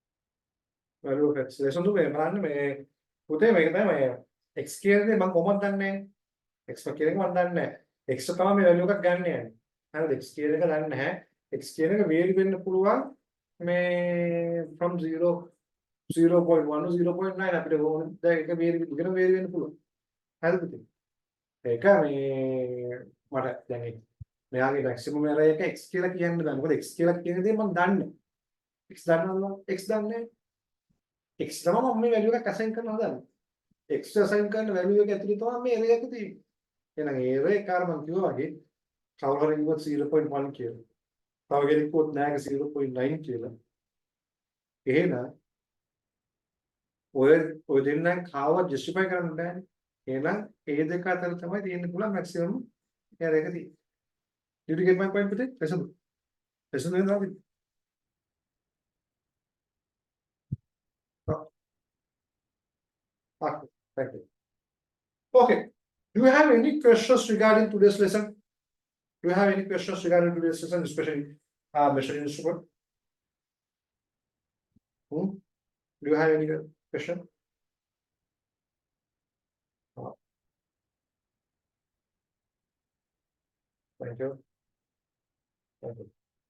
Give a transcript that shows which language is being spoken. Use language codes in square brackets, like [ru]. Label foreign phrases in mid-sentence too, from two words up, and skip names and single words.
[si] ලෙසන් දුන්නේ බලන්න මේ පුතේ මේක තමයි x කියන දේ මම කොහොමද දන්නේ x කියන එක මම දන්නේ නැහැ x තමයි මේ වැලියු එකක් ගන්න යන්නේ හරිද x කියන එක දන්නේ නැහැ x කියන එක vary වෙන්න පුළුවන් මේ [en] from 0 0.1 to 0.9 [si] අපිට ඕන දැන් එක vary වෙන්න පුළුවන් හරිද පුතේ ඒක මේ මට දැන් මෙයාගේ [en] maximum error [si] එක x කියලා කියන්න බෑ මොකද x කියලා කියන දේ මම දන්නේ x දන්නවද x දන්නේ x තමයි මම මේ වැලියු එකක් assign කරන්න හදන්නේ x assign කරන වැලියු එක ඇතුලේ තමයි මේ error එක තියෙන්නේ එහෙනම් error එක අර මම කිව්වා වගේ කවුරු හරි කිව්වොත් 0.1 කියලා තව කෙනෙක් කිව්වොත් නෑ 0.9 කියලා එහෙනම් ඔය දෙන්නෙන් කාව justify කරන්න බෑනේ එහෙනම් ඒ දෙක අතර තමයි තියෙන්න පුළුවන් [en] maximum error [si] එක තියෙන්නේ [en] did you get my point [si] පුතේ ලෙසන් දෙන්නාද [en] okay thank you okay do you have any questions regarding today's lesson do you have any questions regarding today's lesson especially measuring instrument do you have any question thank you thank you